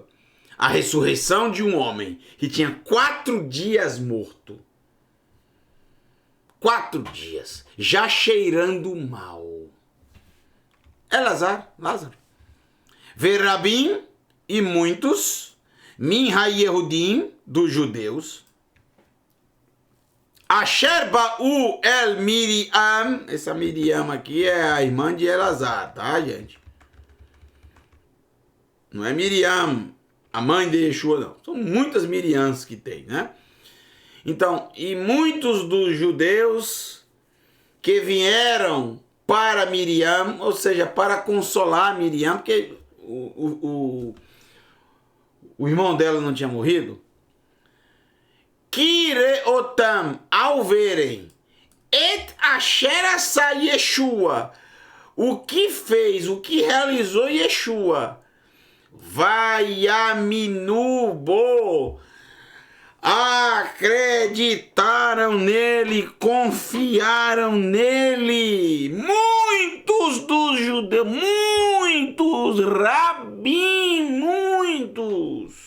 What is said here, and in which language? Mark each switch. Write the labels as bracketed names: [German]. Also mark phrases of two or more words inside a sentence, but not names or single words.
[Portuguese] A ressurreição de um homem que tinha 4 dias morto. 4 dias, já cheirando mal. É Lázaro. Verabim e muitos, [Hebrew] מן היהודים, [Portuguese] dos judeus, [Hebrew] אשר באו אל מרים, [Portuguese] essa Miriam aqui é a irmã de Elazar, tá, gente? Não é Miriam, a mãe de Yeshua, não. São muitas Miriams que tem, né? Então, e muitos dos judeus que vieram para Miriam, ou seja, para consolar Miriam, porque o irmão dela não tinha morrido. Kireotam, ao verem, [Hebrew] את אשר עשה ישוע, [Portuguese] o que fez, o que realizou Yeshua, [Hebrew] ויאמינו בו, [Portuguese] acreditaram nele, confiaram nele. Muitos dos judeus, muitos, muitos.